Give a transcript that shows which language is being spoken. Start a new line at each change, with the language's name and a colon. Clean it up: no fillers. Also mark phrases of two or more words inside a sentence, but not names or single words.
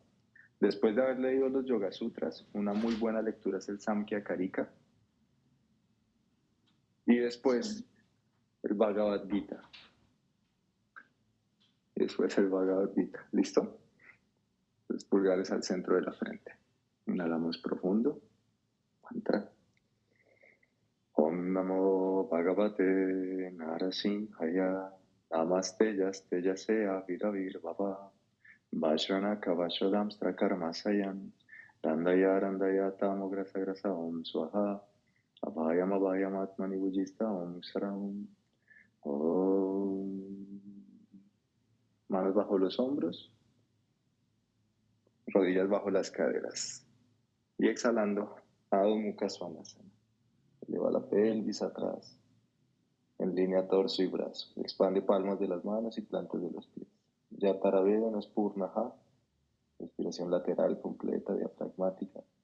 Spanish: Después de haber leído los Yoga Sutras, una muy buena lectura es el Samkhya Karika. Y después, el Bhagavad Gita. Y después el Bhagavad Gita. ¿Listo? Los pulgares al centro de la frente. Inhalamos profundo. Mantra.
Sanskrit: Om Namo Bhagavate Narasimhaya Namaste Yaste Yasea Viravir Baba Vajranaka Vajradamstra Karmasayam Randaya Randaya Tamograsa Grasa Om Swaha Abhayam Abhayam Atmani Bujista Om Saram Om.
Spanish: Manos bajo los hombros, rodillas bajo las caderas y exhalando
Sanskrit: Adho Mukha Svanasana.
Spanish: Eleva la pelvis atrás, en línea torso y brazo. Expande palmas de las manos y plantas de los pies.
Sanskrit: Yatara Vedana Spurnaha,
Spanish: respiración lateral completa, diafragmática.